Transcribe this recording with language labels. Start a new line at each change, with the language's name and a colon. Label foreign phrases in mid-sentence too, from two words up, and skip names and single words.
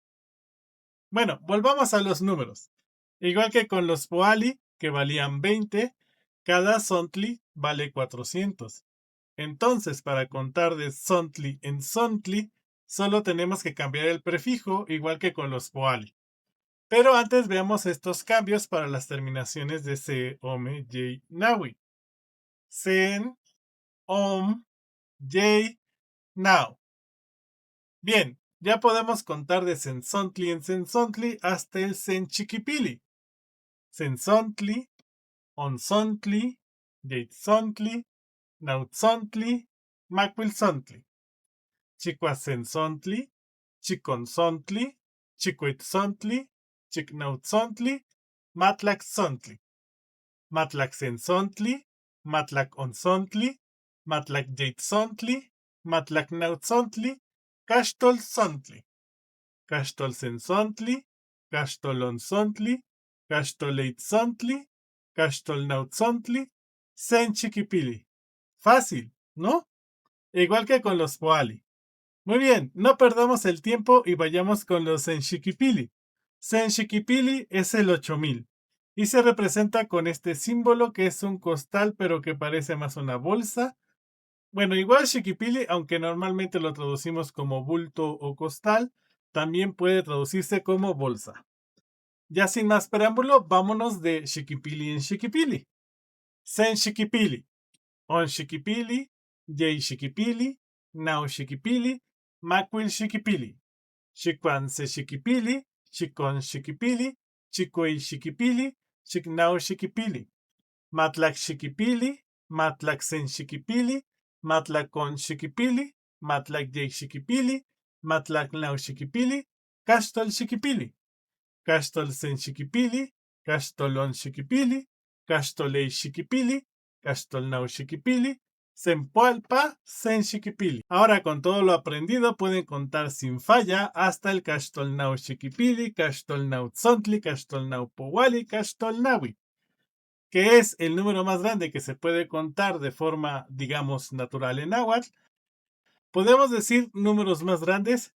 Spanish: Bueno, volvamos a los números. Igual que con los Poali, que valían 20, cada Sontli vale 400. Entonces, para contar de Sontli en Sontli, solo tenemos que cambiar el prefijo, igual que con los Poali. Pero antes veamos estos cambios para las terminaciones de se,
Nahuatl languages: ome, yei, naui. Sen, om, yei, nau.
Spanish: Bien, ya podemos contar de Sensontli en Sensontli hasta el Senchiquipili.
Nahuatl languages: Sensontli, Onsontli, Yeitzontli, Nautzontli, Macuilzontli. Chicoacenzontli, Chiconzontli, Chicoitzontli, Chicnautzontli, Matlaxzontli. Matlaxenzontli, Matlaconzontli, Matlacyeitzontli, Matlacnautzontli, Caxtolzontli. Caxtolcenzontli, Caxtolonzontli, Caxtoleitzontli, Caxtolnautzontli, Senchiquipili.
Spanish: Fácil, ¿no? Igual que con los Poali. Muy bien, no perdamos el tiempo y vayamos con los Senchiquipili. Senchiquipili es el 8000 y se representa con este símbolo que es un costal pero que parece más una bolsa. Bueno, igual Chiquipili, aunque normalmente lo traducimos como bulto o costal, también puede traducirse como bolsa. Ya sin más preámbulo, vámonos de Chiquipili en Chiquipili.
Nahuatl languages: Sen Chiquipili, On Chiquipili, Yei Chiquipili, Nau Chiquipili, Macuil Chiquipili, Chicuan Se Chiquipili, Chicon Chiquipili, Chicuey Chiquipili, Chicnau Chiquipili, Matlac Chiquipili, Matlac Sen Chiquipili, Matlacon Chiquipili, Matlac Yei Chiquipili, Matlac Nau Chiquipili, Castol Chiquipili, Castol Sen Chiquipili, Castolon Chiquipili, Castolei Chiquipili, Castolnau Chiquipili, Sempoalpa Sen Chiquipili.
Spanish: Ahora con todo lo aprendido pueden contar sin falla hasta el
Nahuatl languages: Castolnau Chiquipili, Castolnau Tzontli, Castolnau Powali, Castolnaui,
Spanish: que es el número más grande que se puede contar de forma, digamos, natural en náhuatl. ¿Podemos decir números más grandes?